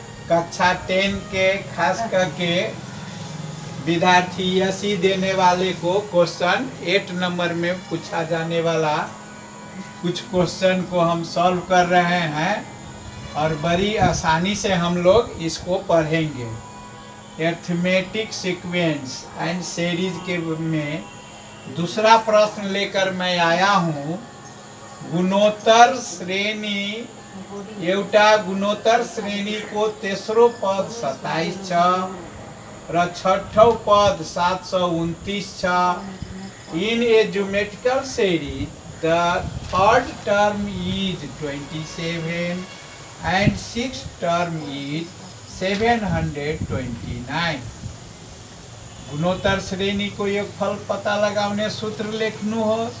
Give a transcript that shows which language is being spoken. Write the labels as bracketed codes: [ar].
[hi] कक्षा 10 के खास करके विद्यार्थी एसई देने वाले को क्वेश्चन 8 नंबर में पूछा जाने वाला कुछ क्वेश्चन को हम सॉल्व कर रहे हैं और बड़ी आसानी से हम लोग इसको पढ़ेंगे। अरिथमेटिक सीक्वेंस एंड सीरीज के में दूसरा प्रश्न लेकर मैं आया हूँ। [ne] गुणोत्तर श्रेणी एउटा गुणोत्तर श्रेणी को तेसरो पद 27 छ र छठौं पद 729 छ। [en] In a geometrical series the third term is 27 and sixth term is 729। [ne] गुणोत्तर श्रेणी को योगफल पता लगाउने सूत्र लेख्नु हो।